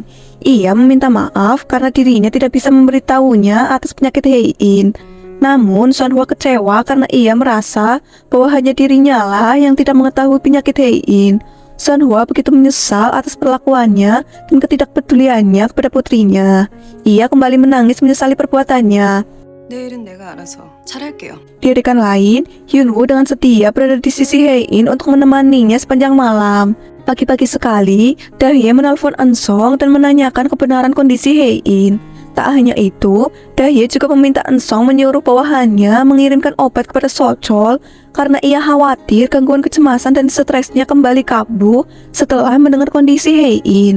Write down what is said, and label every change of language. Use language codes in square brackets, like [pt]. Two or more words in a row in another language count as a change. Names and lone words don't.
[id] Ia meminta maaf karena dirinya tidak bisa memberitahunya atas penyakit Hein. Namun, Sonhwa kecewa karena ia merasa bahwa hanya dirinya lah yang tidak mengetahui penyakit Hein. Sonhwa begitu menyesal atas perlakuannya dan ketidakpeduliannya kepada putrinya. Ia kembali menangis menyesali perbuatannya. [ko] 내일은 내가 알아서 잘할게요. [id] Di adegan lain, Yunwoo dengan setia berada di sisi Hein untuk menemaninya sepanjang malam. Pagi-pagi sekali, Dahye menelpon Eun-sung dan menanyakan kebenaran kondisi Hein. Tak hanya itu, Dahye juga meminta Eun-sung menyuruh bawahannya mengirimkan obat kepada Sochol karena ia khawatir gangguan kecemasan dan stresnya kembali kambuh setelah mendengar kondisi Hein.